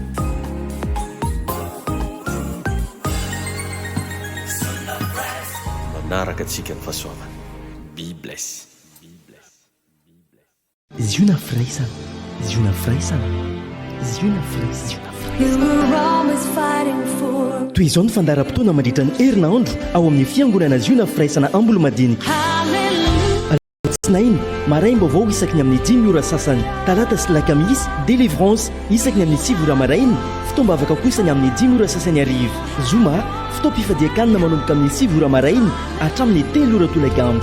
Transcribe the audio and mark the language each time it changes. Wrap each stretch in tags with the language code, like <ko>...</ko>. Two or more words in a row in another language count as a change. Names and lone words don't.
<mg>Manaraka antsika ny fahasoavana.</mg> <en>Be blessed.</en> <mg>Ziona firaisana, ziona firaisana, ziona firaisana, ziona</mg> <en>You were always fighting for.</en> <mg>toy izao ny fandaharam-potoana mandritra ny herinandro ao amin'ny fiangonana ziona firaisana amboly madinika. Hallelujah. Tsinainy maraim-baovao isaky ny amin'ny 10 ora sasany, talata sy lakamisy délivrance isaky ny amin'ny 9 ora maraina, fitoam-bavaka kosa ny amin'ny 10 ora sasany arivo. Zoma fitoam-pifadiakanina manomboka amin'ny 9 ora maraina hatramin'ny 3 ora tolagambo.</mg>